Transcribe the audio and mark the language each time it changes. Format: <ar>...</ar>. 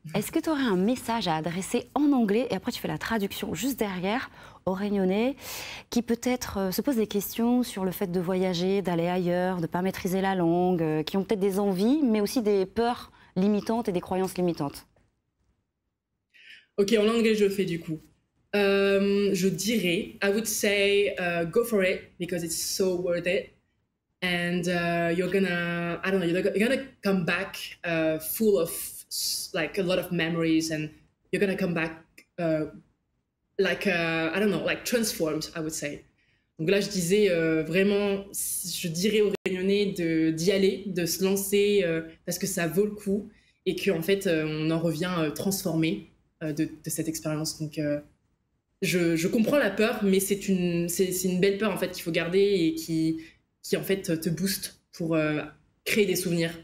<fr>Est-ce que tu aurais un message à adresser en anglais et après tu fais la traduction juste derrière aux Réunionnais qui peut-être se posent des questions sur le fait de voyager, d'aller ailleurs, de ne pas maîtriser la langue, qui ont peut-être des envies mais aussi des peurs limitantes et des croyances limitantes? Ok, en anglais, je le fais du coup. Je dirais,</fr> <en>I would say, go for it because it's so worth it. And you're gonna, I don't know, you're gonna come back full of like a lot of memories, and you're gonna come back like I don't know, like transformed, I would say.</en> <fr>Donc là, je disais vraiment, je dirais aux Réunionnais d'y aller, de se lancer parce que ça vaut le coup et qu'en fait, on en revient transformé de cette expérience. Donc, je comprends la peur, mais c'est une belle peur en fait qu'il faut garder et qui en fait te booste pour créer des souvenirs.</fr>